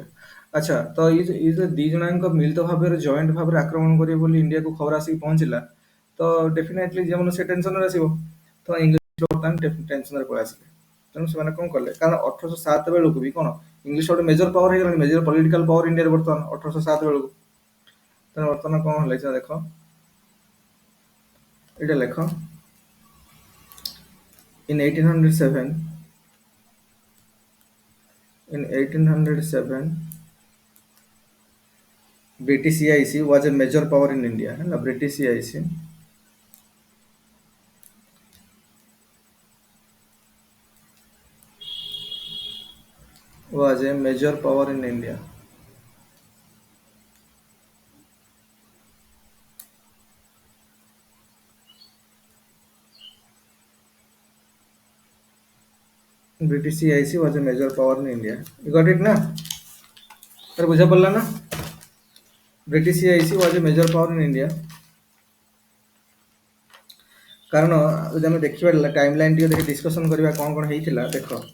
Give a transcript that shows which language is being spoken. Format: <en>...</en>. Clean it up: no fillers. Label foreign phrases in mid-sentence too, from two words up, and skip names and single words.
<or>ଆଚ୍ଛା ତ ଇଏ ଯେ ଦି ଜଣଙ୍କ ମିଳିତ ଭାବରେ ଜଏଣ୍ଟ ଭାବରେ ଆକ୍ରମଣ କରିବେ ବୋଲି ଇଣ୍ଡିଆକୁ ଖବର ଆସିକି ପହଞ୍ଚିଲା ତ ଡେଫିନେଟଲି ଯେମନ ସେ ଟେନସନରେ ଆସିବ ତ ଇଂଲିଶ ବର୍ତ୍ତମାନ ଟେନସନରେ ପଳେଇ ଆସିଲେ। ତେଣୁ ସେମାନେ କ'ଣ କଲେ କାରଣ 1807 ବେଳକୁ ବି କ'ଣ ଇଂଲିଶ ଗୋଟେ</or> <en>major power</en> <or>ହେଇଗଲାଣି</or> <en>major political power</en> <or>ଇଣ୍ଡିଆରେ ବର୍ତ୍ତମାନ 1807 ବେଳକୁ। ତେଣୁ ବର୍ତ୍ତମାନ କ'ଣ ହେଲା ଦେଖ ଏଇଟା ଲେଖ</or> <en>in 1807 British EIC was a major power in India. British EIC was a major power in India. British EIC was a major power in India. You got it</en> <or>ନା? ଆରେ ବୁଝା ପଡ଼ିଲା ନା?</or> <en>British EIC was a major power in India.</en> <or>कारण ଯଦି ଆମେ ଦେଖିବା ଟାଇମଲାଇନ ଟିକେ ଦେଖି ଡିସ୍କସନ କରିବା କ'ଣ କ'ଣ ହେଇଥିଲା ଦେଖ।</or>